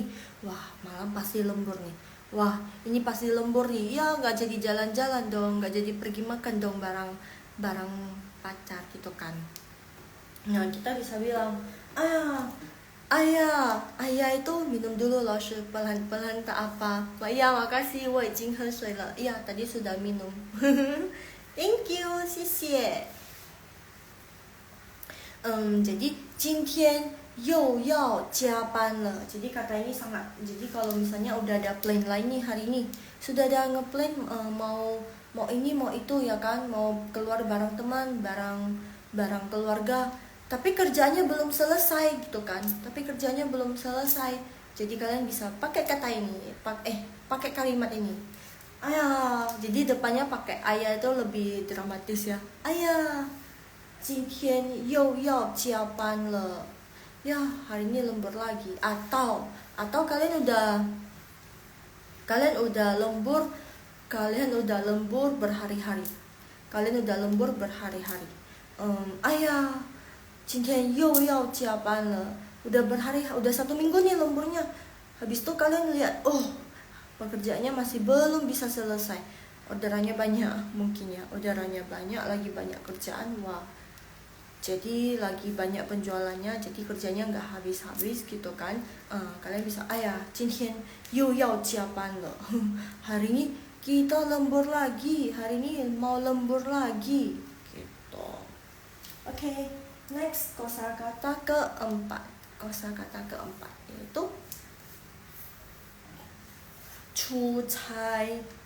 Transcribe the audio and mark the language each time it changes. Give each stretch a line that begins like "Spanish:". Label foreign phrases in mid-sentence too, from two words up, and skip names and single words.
Indonesian: Wah, malam pasti lembur nih. Wah, ini pasti lembur nih. Ya, nggak jadi jalan-jalan dong, nggak jadi pergi makan dong barang pacar gitu kan. Nah, kita bisa bilang, ayah itu minum dulu loh, pelan-pelan tak apa. Ya, makasih,
Chinese: 我已经喝水了.
Indonesian: Iya, tadi sudah minum.
English: Thank you,
Chinese: 谢谢. Jadi 今天又要加班了.
Indonesian: Jadi kata ini sangat. Jadi kalau misalnya udah ada plan lain nih hari ini, sudah ada ngeplan mau ini mau itu ya kan, mau keluar bareng teman, barang keluarga. Tapi kerjanya belum selesai gitu kan. Jadi kalian bisa pakai kata ini, pakai kalimat ini. Ayah, jadi depannya pakai ayah itu lebih dramatis ya. Ayah,
Chinese: 今天又要加班了.
Indonesian: Ya, hari ini lembur lagi. Atau kalian udah lembur berhari-hari. Ayah,
Chinese: 今天又要加班了.
Indonesian: Udah 1 minggu nih lemburnya. Habis itu kalian lihat, pekerjaannya masih belum bisa selesai. Orderannya banyak mungkin ya. Lagi banyak kerjaan. Wah. Jadi lagi banyak penjualannya, jadi kerjanya nggak habis-habis gitu kan. Kalian bisa, ayah,
Chinese: 今天又要加班了.
Indonesian: Hari ini kita lembur lagi. Hari ini mau lembur lagi. Gitu. Oke, next kosakata keempat. Yaitu 出差.